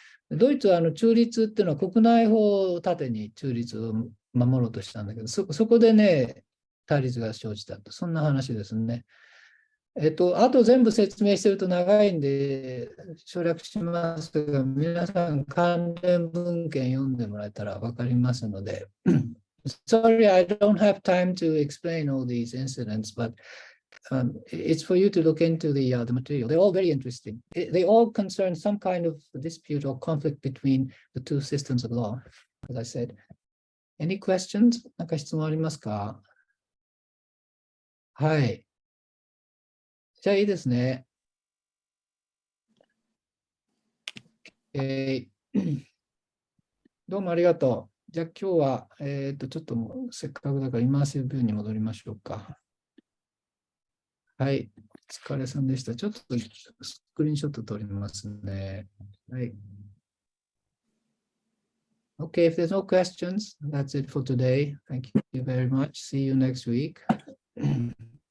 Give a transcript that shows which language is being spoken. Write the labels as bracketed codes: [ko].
[ja] ドイツは中立っていうのは国内法を盾に中立を守ろうとしたんだけど、そこでね、対立が生じたと、そんな話ですね。あと全部説明してると長いんで省略しますが、皆さん関連文献読んでもらえたら分かりますので。 [en] Sorry, I don't have time to explain all these incidents, but it's for you to look into the material. They're all very interesting. They all concern some kind of dispute or conflict between the two systems of law, as I said. Any questions? [ja] なんか質問ありますか？はい。じゃあいいですね。どうもありがとう。じゃあ今日は、ちょっともうせっかくだからイマーシブビューに戻りましょうか。はい。お疲れさんでした。ちょっとスクリーンショット撮りますね。はい。 [en] Okay, if there's no questions, that's it for today. Thank you very much. See you next week.